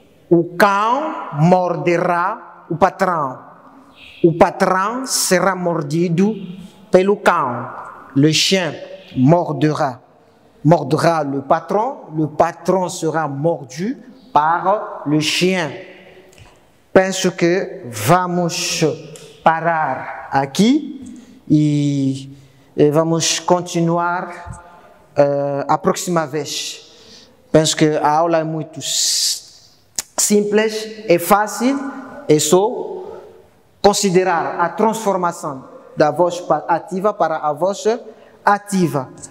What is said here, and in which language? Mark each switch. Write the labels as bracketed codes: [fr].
[pt] O cão morderá o patrão. O patrão será mordido pelo cão. [fr] Le chien mordra le patron sera mordu par le chien. [pt] Penso que vamos parar aqui e vamos continuar a próxima vez. Penso que a aula é muito simples, é fácil, é só considerar a transformação da voz ativa para a voz ativa.